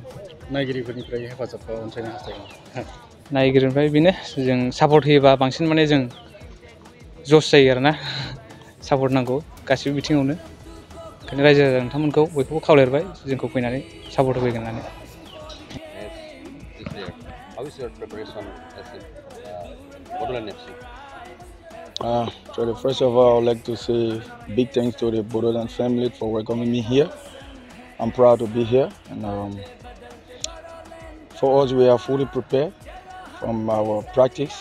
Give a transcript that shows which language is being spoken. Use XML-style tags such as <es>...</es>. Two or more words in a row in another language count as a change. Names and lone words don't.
<brx>नायगिरिफोरनिफ्राय हेफाजाब बा अनसायनाय हास्थायदों नायगिरिनिफ्राय बेनो जों सापर्ट होयोबा बांसिन माने जों जस जायो आरोना सापर्ट नांगौ गासिबो बिथिङावनो ओंखायनो रायजो राजा नोंथांमोनखौ बयखौबो खावलायबाय जोंखौ फैनानै सापर्ट होफैगोन होननानै</brx> <en>How is your preparation as a Bodoland FC? So first of all, I'd like to say big thanks to the Bodoland family for welcoming me here. I'm proud to be here, and for us, we are fully prepared from our practice.</en>